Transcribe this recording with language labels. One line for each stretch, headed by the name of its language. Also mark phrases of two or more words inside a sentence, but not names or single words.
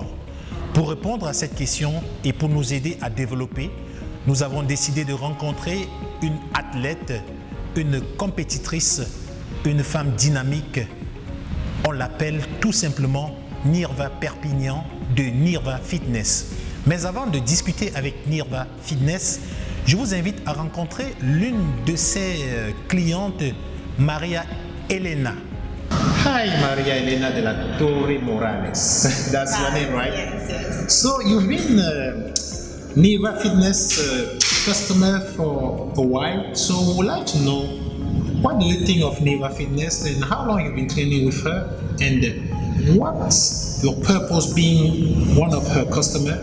French: Pour répondre à cette question et pour nous aider à développer, nous avons décidé de rencontrer une athlète, une compétitrice, une femme dynamique. On l'appelle tout simplement Nirva Perpignan de Nirva Fitness. Mais avant de discuter avec Nirva Fitness, je vous invite à rencontrer l'une de ses clientes, Maria Elena.
English: Hi, Maria Elena de la Torre Morales. That's your name, right? Yes, yes. So you've been Nirva Fitness customer for a while. So we'd like to know, what do you think of Nirva Fitness and how long you've been training with her? And what's your purpose being one of her customers?